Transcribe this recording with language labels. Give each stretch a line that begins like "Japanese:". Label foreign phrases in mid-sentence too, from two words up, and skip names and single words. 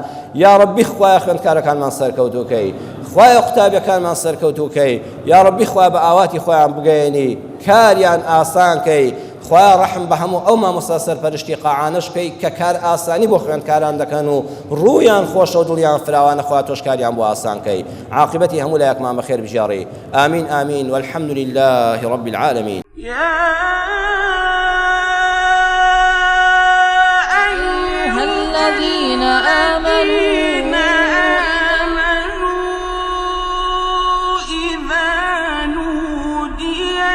Arabic: یا ڕەبی
Central Kurdish: خوای خوێندکارەکانمان سەرکەوتووکەی خوای قوتابیەکانمان سەرکەوتووکەی
Arabic: یا ڕەبی
Central Kurdish: خوای بە ئاواتی خۆیان بگەێنی کاریان ئاسانکەی خوای ڕەحم بە هەموو ئەو مامۆستا سەرپەرشتی قاعانەش بکەی کە کار ئاسانی بۆ خوێندکاران دەکەن و ڕوویان خۆشە و دڵیان فراوانە خوا تۆش کاریان بۆ ئاسانکەی عاقبەتی هەموو لایەکمان بەخێر بژێڕی ئامین ئامین
Arabic: والحەمد لله رب العالمین أيها الذين آمنوا إذا نودي